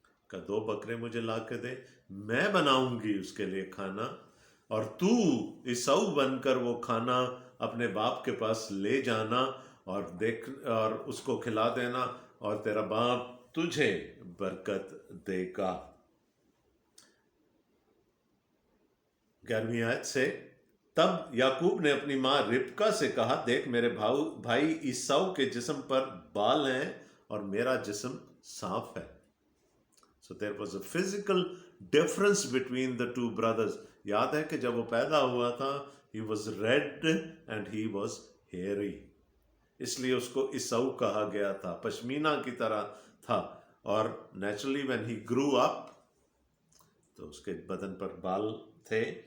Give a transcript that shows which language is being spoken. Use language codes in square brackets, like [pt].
[hi] का 2 बकरे मुझे ला के दे, मैं बनाऊंगी उसके लिए खाना, और तू ईसाऊ बनकर वो खाना अपने बाप के पास ले जाना और उसको खिला देना, और तेरा बाप तुझे बरकत देगा। 11वीं आयत से, तब याकूब ने अपनी माँ रिबका से कहा, देख मेरे भाई ईसाऊ के जिस्म पर बाल हैं और मेरा जिस्म साफ है. [en] So there was a physical difference between the two brothers. [hi] याद है कि जब वो पैदा हुआ था, [en] he was red and he was hairy. [hi] इसलिए उसको ईसाऊ कहा गया था, पश्मीना की तरह था. और [en] naturally when he grew up, [hi] तो उसके बदन पर बाल थे.